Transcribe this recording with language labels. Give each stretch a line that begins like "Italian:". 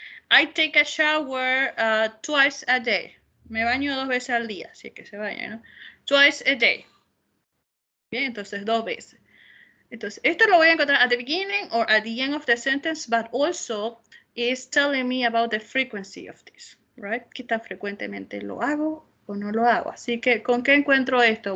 English: I take a shower twice a day.
Spanish: Me baño 2 veces al día, si es que se baña, ¿no?
English: Twice a day.
Spanish: Bien, entonces 2 veces. Entonces, esto lo voy a encontrar
English: at the beginning or at the end of the sentence, but also is telling me about the frequency of this, right?
Spanish: ¿Qué tan frecuentemente lo hago o no lo hago? Así que, ¿con qué encuentro esto?